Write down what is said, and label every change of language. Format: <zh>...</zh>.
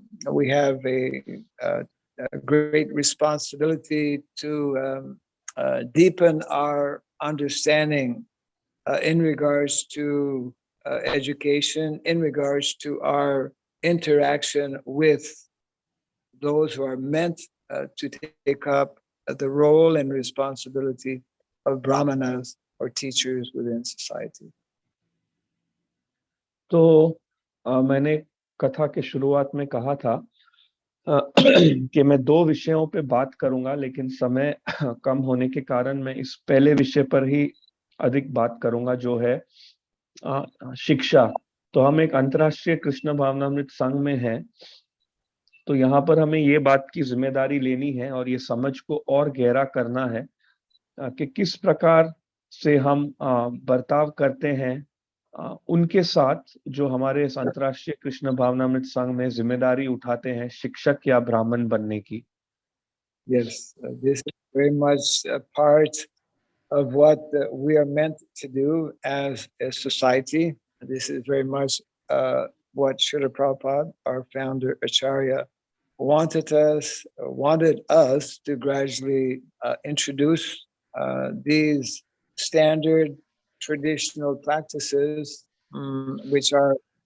<en>we have a great responsibility to deepen our understanding in regards to education, in regards to our interaction with those who are meant to take up the role and responsibility of brahmanas or teachers within society.</en> <hi>तो मैंने कथा के शुरुआत में कहा था कि मैं दो विषयों पे बात करूंगा, लेकिन समय कम होने के कारण मैं इस पहले विषय पर ही अधिक बात करूंगा, जो है शिक्षा। तो हम एक अंतर्राष्ट्रीय कृष्ण भावनामृत संघ में हैं, तो यहाँ पर हमें ये बात की जिम्मेदारी लेनी है और ये समझ को और गहरा करना है कि किस प्रकार से हम बर्ताव करते हैं उनके साथ जो हमारे इस अंतर्राष्ट्रीय कृष्ण भावनामृत संघ में जिम्मेदारी उठाते हैं शिक्षक या ब्राह्मण बनने की.</hi> <en>Yes, this is very much a part of what we are meant to do as a society. This is very much what Srila Prabhupada, our founder Acharya, wanted us to gradually introduce these standard traditional practices, which are</en>